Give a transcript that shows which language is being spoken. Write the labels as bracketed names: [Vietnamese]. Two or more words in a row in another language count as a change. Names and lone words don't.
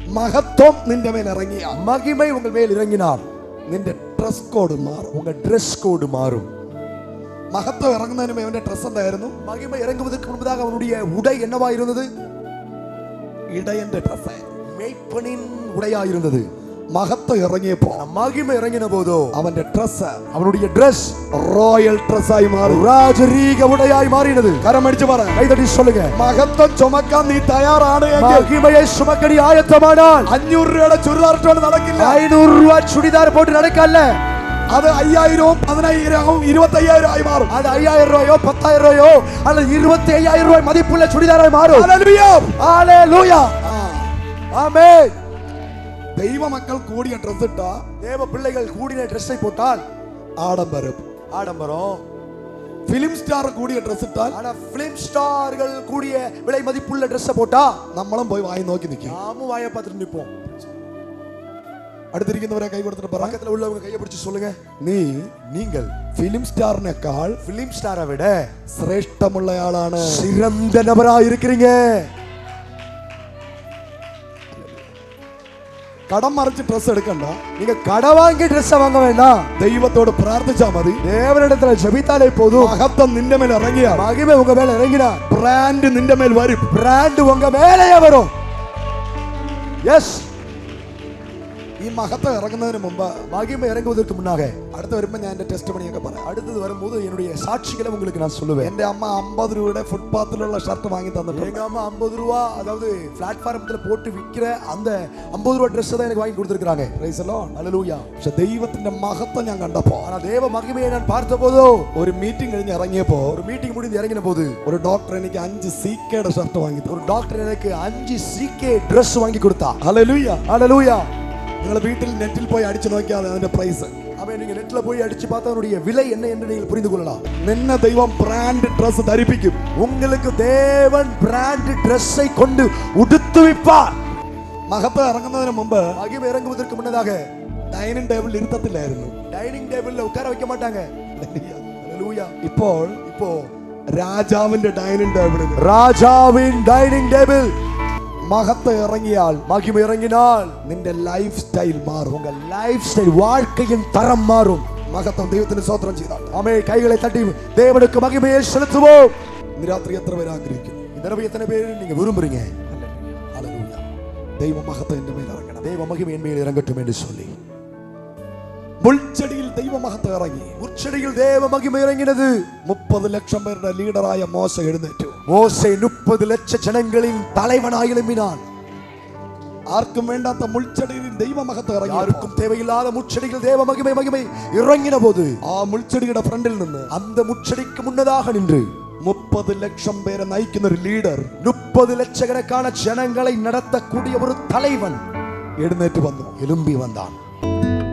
[Malayalam] മഹത്വം നിന്റെ മേൽ ഇറങ്ങിയ, [Tamil] மகிமை உங்கள் மேல் இறங்கினார், [Malayalam] നിന്റെ [English] dress code [Malayalam] മാറും. [Tamil] உங்க [English] Dress code [Tamil] மாறும். [Malayalam] മഹത്വം ഇറങ്ങുന്നതിന് മുമ്പ് അവന്റെ ഡ്രസ് എന്തായിരുന്നു? [Tamil] மகிமை இறங்குவதற்கு முன்பதாக அவனுடைய உடை என்னவா இருந்தது? [Malayalam] ഇടയന്റെ ഡ്രസ്, [Tamil] மேய்ப்பனின் உடையா இருந்தது. [Malayalam] മഹത്വം ഇറങ്ങിയപ്പോ, [Tamil] மகிமை இறங்கின போதோ [Malayalam] അവന്റെ ഡ്രസ് [Tamil] அவனுடைய Dress [English] royal dressആയി [Malayalam] മാറി, [Tamil] ராஜரீக உடையாய் மாறினது. [Malayalam] കരമടിച്ച് പറ, [Tamil] கைதட்டி சொல்லுங்க. [Malayalam] മഹത്വം ചുമക്കാൻ നീ തയ്യാറാണ് എങ്കിൽ [Tamil] மகிமையை சுமக்கடி ஆயத்தமானால் [Malayalam] 500 രൂപയുടെ ചുരിദാർ ഇട്ടുകൊണ്ട് നടക്കില്ല. [Tamil] 500 ரூபாய் சுடிதார் போட்டு நடக்கல்ல. [Malayalam] അത് 5000 15,000 25,000 ആയി മാറും. [Tamil] அது 5000 ரூபாயோ 10,000 ரூபாயோ அல்லது 25,000 ரூபாய் மதிப்புள்ள சுடிதாராய் மாறும். [Malayalam] ഹല്ലേലൂയ, [Tamil] ஹalleluya, ஆமென். [Malayalam] ദൈവമക്കൾ കൂടിയ ഡ്രസ് ഇട്ടാ, [Tamil] தேவ பிள்ளைகள் கூடின Dress-ஐ போட்டால் [Malayalam] ആഡംബരം. [Tamil] ஆடம்பரம். [English] film star [Malayalam] കൂടിയ ഡ്രസ് ഇട്ടാൽ, [Tamil] ஆனா [English] film starகள் [Tamil] கூடிய விலை மதிப்புள்ள Dress-ஐ போட்டா [Malayalam] നമ്മളും പോയി വായി നോക്കി നിൽക്കും. [Tamil] நாமும் வாயை பார்த்துட்டு நிப்போம். [Malayalam] അടുത്തിരിക്കുന്നവരെ കൈ കൊടുത്തിട്ട് പറ, [Tamil] பக்கத்துல உள்ளவங்க கையை பிடிச்சு சொல்லுங்க, [Malayalam] நீங்கள் [English] film starനേക്കാൾ film starஐ [Tamil] விட [Malayalam] ശ്രേഷ്ഠമുള്ളയാളാണ്. [Tamil] சிறந்த நபரா இருக்கிறீங்க. [Malayalam] കടം മറിച്ച് ഡ്രസ് എടുക്കണ്ട, [Tamil] நீங்க கடை வாங்கி Dress வாங்க வேண்டாம், [Malayalam] ദൈവത്തോട് പ്രാർത്ഥിച്ചാ മതി. [Tamil] தேவனிடத்துல ஜெபித்தாலே போதும். [Malayalam] മഹത്വം നിന്റെ മേൽ ഇറങ്ങിയാൽ [Tamil] மகிமை உங்க மேல இறங்கினா [Malayalam] ബ്രാൻഡ് നിന്റെ മേൽ വരും. [Tamil] பிராண்ட் உங்க மேலேயே வரும். எஸ், [Malayalam] ഈ മഹത്വം ഇറങ്ങുന്നതിന് മുമ്പ്, [Tamil] மகிமை இறங்குவதற்கு முன்னாக [Malayalam] അടുത്ത് വരുമ്പോ ഞാൻ എന്റെ ടെസ്റ്റ് പണിയൊക്കെ പറയാം. [Tamil] அடுத்தது வரும்போது என்னுடைய சாட்சிகளை உங்களுக்கு நான் சொல்லுவேன். [Malayalam] എന്റെ അമ്മ 50 രൂപയുടെ ഫുട്പാത്തിലുള്ള ഷർട്ട് വാങ്ങി തന്നിട്ടുണ്ട്. [Tamil] எங்க அம்மா 50 ரூபா, அதாவது பிளாட்ஃபார்ம்ல போட்டு விக்கிற அந்த 50 ரூபா Dress தான் எனக்கு வாங்கி கொடுத்திருக்காங்க. [English] praise the Lord. [Tamil] ஹalleluya. [Malayalam] പക്ഷെ ദൈവത്തിന്റെ മഹത്വം ഞാൻ കണ്ടപ്പോ, [Tamil] ஆனா தேவ மகிமையை நான் பார்த்தபோதோ, [Malayalam] ഒരു മീറ്റിംഗ് കഴിഞ്ഞ് ഇറങ്ങിയപ്പോ [Tamil] ஒரு மீட்டிங் முடிந்து இறங்கின போது [Malayalam] ഒരു ഡോക്ടർ എനിക്ക് 5 CKയുടെ ഷർട്ട് വാങ്ങി തന്നു. [Tamil] ஒரு டாக்டர் எனக்கு 5 CK Dress வாங்கி கொடுத்தா. [Malayalam] ഹല്ലേലൂയ. [Tamil] ஹalleluya. [Malayalam] നിങ്ങൾ വീട്ടിൽ നെറ്റിൽ പോയി അടിച്ചു നോക്കിയാൽ അതിന്റെ പ്രൈസ്, [Tamil] அவன் நீங்க நெட்ல போய் அடிச்சு பார்த்தா அதனுடைய விலை என்ன என்று நீங்கள் புரிந்து கொள்ளலாம். [Malayalam] നിന്നെ ദൈവം [English] brand dress [Malayalam] ധരിപ്പിക്കും. [Tamil] உங்களுக்கு தேவன் [English] brand Dress-ஐ [Tamil] கொண்டு உடுத்துவிப்பார். [Malayalam] മഹത്വം ഇറങ്ങുന്നതിന് മുമ്പ് [Tamil] மகிமை இறங்குவதற்கு முன்னதாக [English] dining tableൽ [Malayalam] ഇരുത്തത്തില്ലായിരുന്നു. [English] dining tableல [Tamil] உட்கார வைக்க மாட்டாங்க. ஹalleluya. [Malayalam] ഇപ്പോൾ [Tamil] இப்போ [Malayalam] രാജാവിന്റെ [English] dining tableൽ [Tamil] ராஜாவின் [English] dining table [Malayalam] മഹത്വം ഇറങ്ങിയാൽ, [Tamil] மகிமை இறங்கினால் [Malayalam] നിന്റെ [English] life style [Malayalam] മാറും. [Tamil] உங்க [English] life style, [Tamil] வாழ்க்கையின் தரம் மாறும். [Malayalam] മഹത്വം ദൈവത്തിന് സ്തോത്രം ചെയ്താൽ [Tamil] ஆமே, கைகளை தட்டி தேவனுக்கு மகிமையை செலுத்துவோம். [Malayalam] ഇന്ന് രാത്രി എത്ര പേര് ആഗ്രഹിക്കുന്നു? [Tamil] இந்த தடவை எத்தனை பேர் நீங்க விரும்புறீங்க? [Malayalam] ഹല്ലേലൂയ. ദൈവ മഹത്വം എന്റെ മേൽ ഇറങ്ങണം. [Tamil] தேவ மகிமை என் மேல் இறங்கட்டும் என்று சொல்லி [Malayalam] മുൾച്ചെടിയിൽ ദൈവ മഹത്വം ഇറങ്ങി. [Tamil] உச்சடியில் தேவ மகிமை இறங்கினது. [Malayalam] 30 ലക്ഷം പേരുടെ ലീഡറായ മോശ എഴുന്നേറ്റു. [Tamil] மோசே 30 லட்ச ஜனங்களின் தலைவனாய் எழும்பினான். [Malayalam] ആർക്കും വേണ്ടാത്ത മുൾച്ചെടിയിൽ ദൈവ മഹത്വം ഇറങ്ങി. [Tamil] யாருக்கும் தேவையில்லாத முச்சடியில் தேவ மகிமை இறங்கின போது [Malayalam] ആ മുൾച്ചെടിയുടെ ഫ്രണ്ടിൽ നിന്ന് [Tamil] அந்த முச்சடிக்கு முன்னதாக நின்று [Malayalam] 30 ലക്ഷം പേരെ നയിക്കുന്ന ഒരു ലീഡർ, [Tamil] 30 லட்சக்கணக்கான ஜனங்களை நடத்தக்கூடிய ஒரு தலைவன் [Malayalam] എഴുന്നേറ്റ് വന്നു. [Tamil] எழும்பி வந்தான்.